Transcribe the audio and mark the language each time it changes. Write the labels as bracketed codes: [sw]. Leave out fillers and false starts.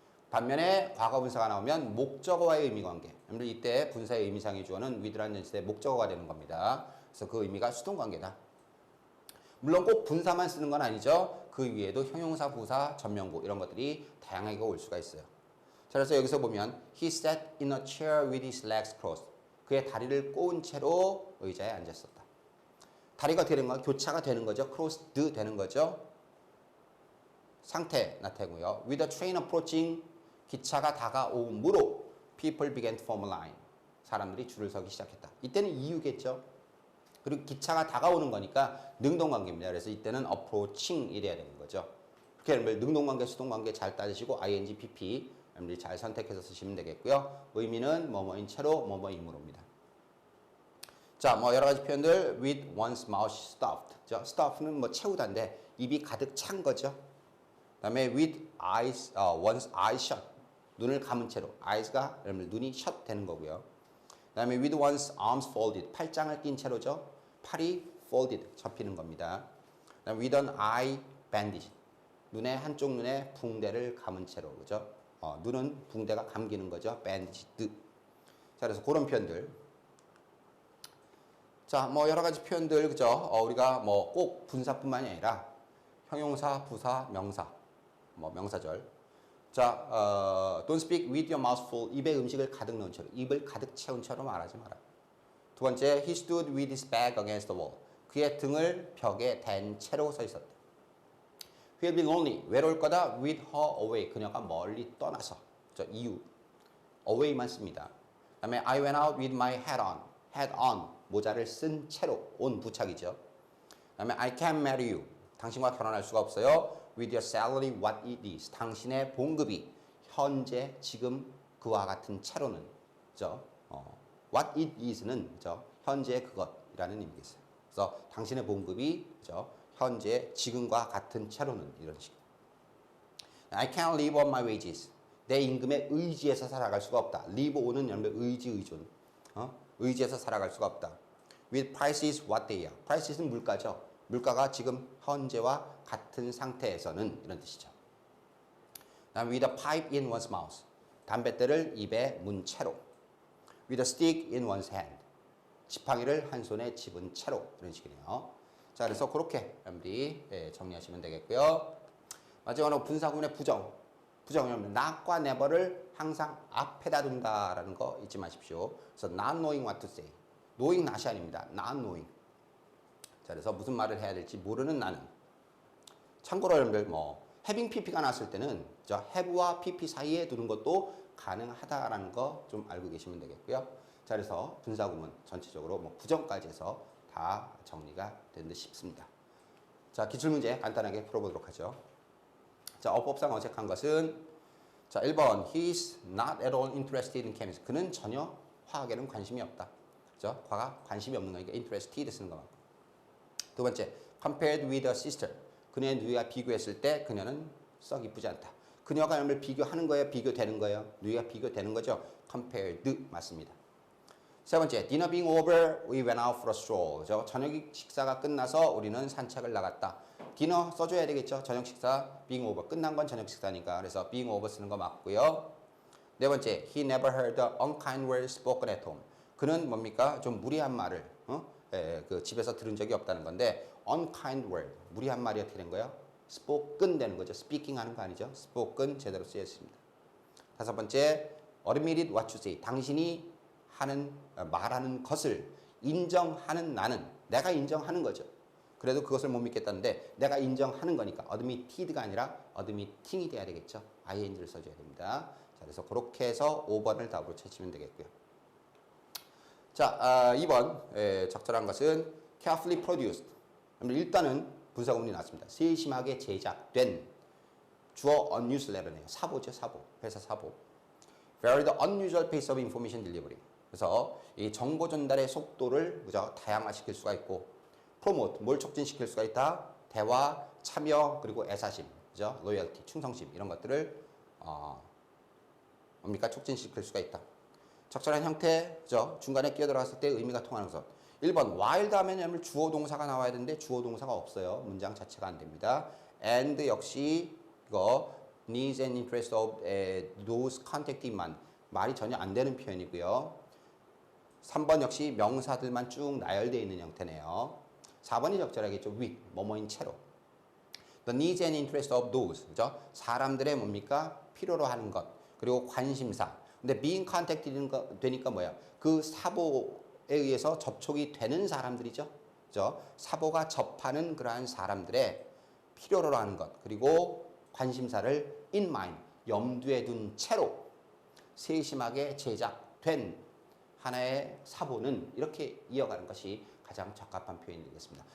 [ko] 반면에 과거 분사가 나오면 목적어와의 의미 관계. 이때 분사의 의미상의 주어는 with라는 전치사의 목적어가 되는 겁니다. 그래서 그 의미가 수동 관계다. 물론 꼭 분사만 쓰는 건 아니죠. 그 위에도 형용사, 부사, 전명구 이런 것들이 다양하게 올 수가 있어요. 자, 그래서 여기서 보면 [en] He sat in a chair with his legs crossed. [ko] 그의 다리를 꼬은 채로 의자에 앉았었다. 다리가 되는 거, 교차가 되는 거죠. crossed 되는 거죠. 상태 나타내고요. [en] With a train approaching, [ko] 기차가 다가오므로 [en] people began to form a line. [ko] 사람들이 줄을 서기 시작했다. 이때는 이유겠죠. 그리고 기차가 다가오는 거니까 능동관계입니다. 그래서 이때는 approaching 이래야 되는 거죠. 그렇게 여러분들 능동관계, 수동관계 잘 따지시고 ing, pp 여러분들이 잘 선택해서 쓰시면 되겠고요. 의미는 뭐뭐인 채로 뭐뭐임으로입니다. 자, 뭐 여러 가지 표현들 [en] with one's mouth stuffed. [ko] stuff는 뭐 채우다인데 입이 가득 찬 거죠. 그다음에 [en] with eyes, one's eyes shut. [ko] 눈을 감은 채로. eyes가 여러분들 눈이 shut 되는 거고요. 그다음에 [en] with one's arms folded. [ko] 팔짱을 낀 채로죠. 팔이 folded 접히는 겁니다. 그다음에 [en] with an eye bandage. [ko] 눈의 한쪽 눈에 붕대를 감은 채로 그죠? 눈은 붕대가 감기는 거죠. bandaged. 자, 그래서 그런 표현들. 자, 뭐 여러 가지 표현들 그죠? 우리가 뭐 꼭 분사뿐만이 아니라 형용사, 부사, 명사, 뭐 명사절. [en] 자, don't speak with your mouth full. [ko] 입에 음식을 가득 넣은 채로, 입을 가득 채운 채로 말하지 마라. 두 번째, [en] he stood with his back against the wall. [ko] 그의 등을 벽에 댄 채로 서 있었다. [en] He'll be lonely. [ko] 외로울 거다. [en] with her away. [ko] 그녀가 멀리 떠나서. 저 이유. away만 씁니다. 그다음에 [en] I went out with my hat on. [ko] hat on. 모자를 쓴 채로. on 부착이죠. 그다음에 [en] I can't marry you. [ko] 당신과 결혼할 수가 없어요. [en] with your salary what it is. [ko] 당신의 봉급이 현재 지금 그와 같은 채로는 그죠? what it is는 그죠? 현재 그것이라는 의미겠어요. 그래서 당신의 봉급이 그죠? 현재 지금과 같은 채로는 이런 식. [en] I can't live on my wages. [ko] 내 임금에 의지해서 살아갈 수가 없다. live on은 여러분 의지 의존. 의지해서 살아갈 수가 없다. [en] with prices what they are. [ko] prices는 물가죠. 물가가 지금 현재와 같은 상태에서는 이런 뜻이죠. 그다음 [en] with a pipe in one's mouth. [ko] 담뱃대를 입에 문 채로. [en] with a stick in one's hand. [ko] 지팡이를 한 손에 집은 채로 이런 식이네요. 자, 그래서 그렇게 여러분들이 정리하시면 되겠고요. 마지막으로 분사구문의 부정. 부정은 not과 never를 항상 앞에다 둔다라는 거 잊지 마십시오. 그래서 [en] not knowing what to say. [ko] knowing not이 아닙니다. [en] not knowing. [ko] 자, 그래서 무슨 말을 해야 될지 모르는 나는. 참고로 여러분들 뭐 having pp가 나왔을 때는 저 have와 pp 사이에 두는 것도 가능하다라는 거 좀 알고 계시면 되겠고요. 자, 그래서 분사구문 전체적으로 뭐 부정까지 해서 다 정리가 된 듯 싶습니다. 자, 기출문제 간단하게 풀어보도록 하죠. 자, 어법상 어색한 것은 자, 1번 [en] He's not at all interested in chemistry. [ko] 그는 전혀 화학에는 관심이 없다. 그죠? 과가 관심이 없는 거니까 interested 쓰는 거 맞고. 두 번째, [en] compared with a sister. [ko] 그녀의 누이와 비교했을 때 그녀는 썩 이쁘지 않다. 그녀가 여러분을 비교하는 거예요? 비교되는 거예요? 누이가 비교되는 거죠? compared 맞습니다. 세 번째, [en] dinner being over, we went out for a stroll. [ko] 그죠? 저녁 식사가 끝나서 우리는 산책을 나갔다. 디너 써줘야 되겠죠? 저녁 식사 being over. 끝난 건 저녁 식사니까. 그래서 being over 쓰는 거 맞고요. 네 번째, [en] he never heard the unkind words spoken at home. [ko] 그는 뭡니까? 좀 무리한 말을 그 집에서 들은 적이 없다는 건데 unkind word, 무리한 말이 어떻게 된 거예요? spoken 되는 거죠. speaking 하는 거 아니죠? spoken 제대로 쓰였습니다. 다섯 번째, [en] admitted what you say. [ko] 당신이 말하는 것을 인정하는 나는, 내가 인정하는 거죠. 그래도 그것을 못 믿겠다는데 내가 인정하는 거니까 admitted가 아니라 admitting이 돼야 되겠죠. ing를 써줘야 됩니다. 자, 그래서 그렇게 해서 5번을 답으로 채치면 되겠고요. 자, 2번 적절한 것은 [en] carefully produced. [ko] 일단은 분사구문이 나왔습니다. 세심하게 제작된 주어 unusual error네요. 사보죠, 사보. 회사 사보. [en] Very the unusual pace of information delivery. [ko] 그래서 이 정보 전달의 속도를 그죠? 다양화시킬 수가 있고, 프로모트 뭘 촉진시킬 수가 있다? 대화, 참여, 그리고 애사심, 그죠? 로열티, 충성심 이런 것들을 뭡니까? 촉진시킬 수가 있다. 적절한 형태, 그죠? 중간에 끼어들어갔을 때 의미가 통하는 것. 1번 while 다음에는 주어 동사가 나와야 되는데 주어 동사가 없어요. 문장 자체가 안 됩니다. and 역시 이거 [en] needs and interest of those contacted [ko] 만 말이 전혀 안 되는 표현이고요. 3번 역시 명사들만 쭉 나열되어 있는 형태네요. 4번이 적절하겠죠. with, 뭐뭐인 채로. [en] The needs and interest of those, [ko] 그죠? 사람들의 뭡니까? 필요로 하는 것. 그리고 관심사. 근데 being contacted 되니까 뭐야? 그 사보에 의해서 접촉이 되는 사람들이죠. 그죠? 사보가 접하는 그러한 사람들의 필요로 하는 것. 그리고 관심사를 in mind, 염두에 둔 채로 세심하게 제작된 하나의 사보는 이렇게 이어가는 것이 가장 적합한 표현이 되겠습니다.